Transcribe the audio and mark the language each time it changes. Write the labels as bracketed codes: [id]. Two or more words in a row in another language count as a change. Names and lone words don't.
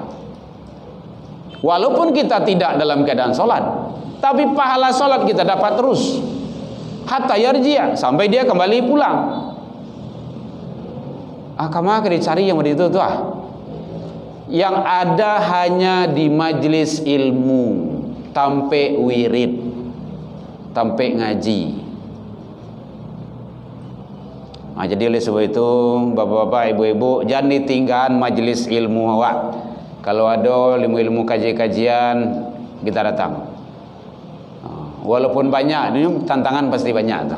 [ms] Walaupun kita tidak dalam keadaan solat, tapi pahala solat kita dapat terus. [ar] حتى يرجع', [ms] sampai dia kembali pulang. Kamu akan dicari yang begitu tu yang ada hanya di majlis ilmu, tampe wirid, tampe ngaji. Jadi oleh sebab itu bapak-bapak, ibu-ibu, jangan ditinggalkan majlis ilmu awak. Kalau ada ilmu-ilmu kajian, kita datang. Walaupun banyak, ini tantangan pasti banyak tu.